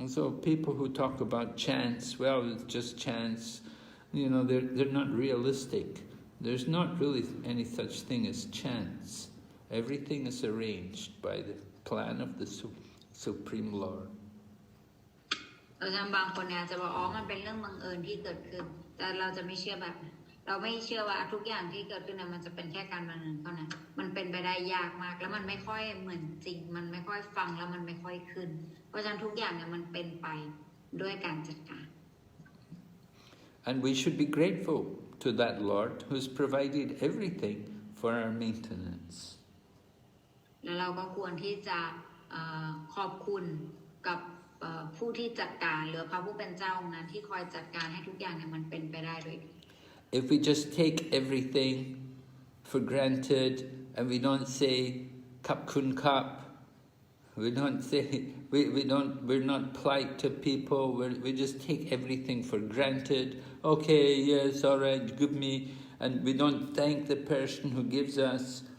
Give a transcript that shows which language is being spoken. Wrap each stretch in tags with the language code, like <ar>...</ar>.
<en>And so people who talk about chance, well, it's just chance, you know, they're not realistic. There's not really any such thing as chance. Everything is arranged by the plan of the Supreme Lord.</en> <th>บางคนเนี่ยจะบอกอ๋อมันเป็นเรื่องบังเอิญที่เกิดขึ้นแต่เราจะไม่เชื่อแบบนั้นเราไม่เชื่อว่าทุกอย่างที่เกิดขึ้นมันจะเป็นแค่การบังเอิญเท่านั้นมันเป็นไปได้ยากมากแล้วมันไม่ค่อยเหมือนจริงมันไม่ค่อยฟังแล้วมันไม่ค่อยขึ้นเพราะฉะนั้นทุกอย่างเนี่ยมันเป็นไปด้วยการจัดการ</th> <en>And we should be grateful to that Lord who's provided everything for our maintenance.</en> <th>แล้วเราก็ควรที่จะขอบคุณกับผู้ที่จัดการหรือพระผู้เป็นเจ้าองค์นั้นที่คอยจัดการให้ทุกอย่างเนี่ยมันเป็นไปได้ด้วย</th> <en>If we just take everything for granted and we don't say</en> <th>kap kun kap,</th> <en>we don't say we're not polite to people. We just take everything for granted. Okay, yes, all right, give me, and we don't thank the person who gives us.</en>